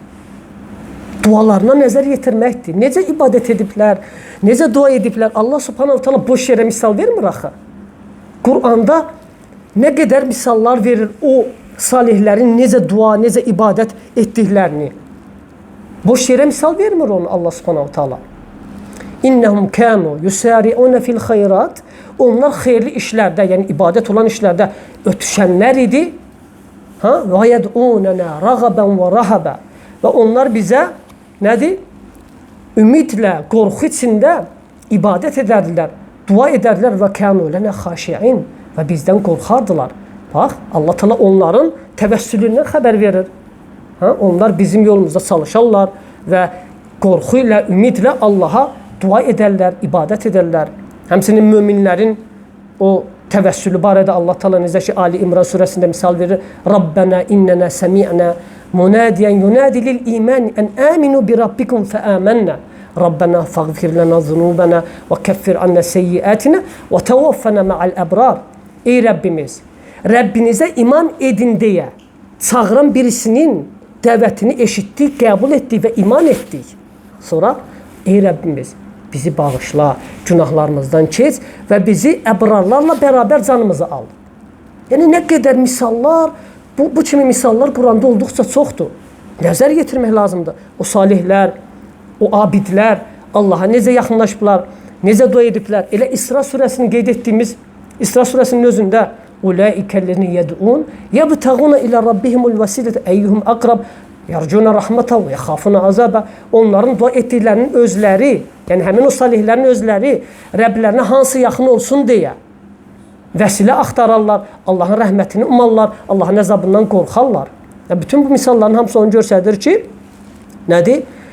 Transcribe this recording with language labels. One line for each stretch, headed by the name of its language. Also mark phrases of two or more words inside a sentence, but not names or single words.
Azerbaijani: Dualarına nəzər yetirməkdir. Necə ibadət ediblər, necə dua ediblər.
Arabic: الله سبحانه تعالى
Azerbaijani: boş yerə misal vermir axı. Qur'anda nə qədər misallar verir o salihlərin necə dua, necə ibadət etdiklərini. Boş yerə misal vermir onu
Arabic: الله سبحانه تعالى. إنهم كانوا يسارعون في الخيرات.
Azerbaijani: Onlar xeyirli işlərdə, yəni ibadət olan işlərdə ötüşənlər idi.
Arabic: ويدعوننا رغبا ورهبا.
Azerbaijani: Və onlar bizə nədir? Ümidlə, qorxu içində ibadət edərdilər, dua edərdilər və
Arabic: كانوا لنا خاشعين.
Azerbaijani: Və bizdən qorxardılar. Bax, Allah Teala onların təvəssülündən xəbər verir. Onlar bizim yolumuzda çalışarlar və qorxu ilə, ümidlə Allaha dua edərlər, ibadət edərlər. Həmçinin möminlərin o təvəssülü barədə Allah Teala necə ki Ali İmran surəsində misal verir.
Arabic: ربنا إننا سمعنا مناديا ينادي للإيمان أن آمنوا بربكم فآمنا. ربنا فاغفر لنا ذنوبنا وكفر عنا سيئاتنا وتوفنا مع الأبرار.
Azerbaijani: Ey Rəbbimiz, Rəbbinizə iman edin deyə çağıran birisinin dəvətini eşitdik, qəbul etdik və iman etdik. Sonra, ey Rəbbimiz, bizi bağışla, günahlarımızdan keç və bizi əbrarlarla bərabər canımızı al. Yəni, nə qədər misallar, bu kimi misallar Quranda olduqca çoxdur. Nəzər yetirmək lazımdır. O salihlər, o abidlər, Allaha necə yaxınlaşıblar, necə dua ediblər. Elə İsra surəsini qeyd etdiyimiz İsra surəsinin özündə
Arabic: أولئك الذين يدعون يبتغون إلى ربهم الوسيلة أيهم أقرب يرجون رحمته ويخافون عذاب.
Azerbaijani: Onların dua etdiklərinin özləri, yəni həmin o salihlərin özləri Rəbblərinə hansı yaxın olsun deyə vəsilə axtararlar, Allahın rəhmətini umarlar, Allahın əzabından qorxarlar. Bütün bu misalların hamısı onu göstərir ki, nədir?